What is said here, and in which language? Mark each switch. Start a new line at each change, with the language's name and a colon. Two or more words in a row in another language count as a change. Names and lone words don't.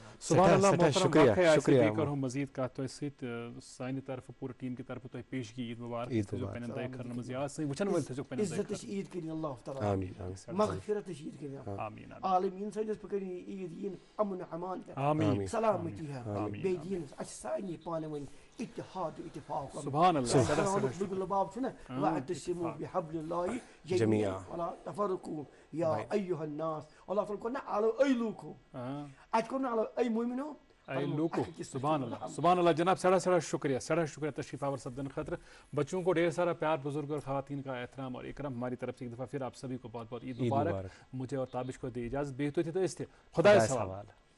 Kashmiri: سبحان اللہ محترم بیٚیہِ کرو مزیٖد کتھ تۄہہِ سۭتۍ سانہِ طرفہٕ پوٗرٕ ٹیٖم کہِ طرفہٕ تۄہہِ پیشگی عیٖد مُبارک تھٲیزیو پننٮ۪ن دعے خٲرن منٛز یاد سٲنۍ وٕچھن وٲلۍ تھٲیزیو پننٮ۪ن عزتٕچ عیٖد کٔرِنۍ اللہ تعالیٰ مغفرتٕچ عیٖد کٔرِنۍ آمیٖن عالمیٖن سٲنِس پٮ۪ٹھ کٔرِنۍ یہِ عیٖد یِن امن امان آمیٖن سلامتی ہا بیٚیہِ دِیِن اَسہِ سارنٕے پانہٕ ؤنۍ اتحاد اتفاق سبحان اللہ لباب چھُنہ
Arabic: واعتصموا بحبل الله جميعا ولا تفرقوا يا ايها الناس
Kashmiri: اللہ تعالیٰ کوٚر نہ الو اے لوٗکھو اَتہِ کوٚر نہٕ الو اے مومنو اے لوکو سبحان اللہ جناب سٮ۪ٹھاہ شکریہ تشریف آور سپدنے خاطر
Urdu: بچوں کو ڈھیر سارا پیار بزرگ اور خواتین کا احترام اور اکرام ہماری طرف سے ایک دفعہ پھر آپ سبھی کو بہت بہت عید مبارک. مجھے اور تابش کو دے اجازت
Kashmiri: بیٚیہِ تُہۍ تہِ أسۍ تہِ خۄدایَس حوالہٕ.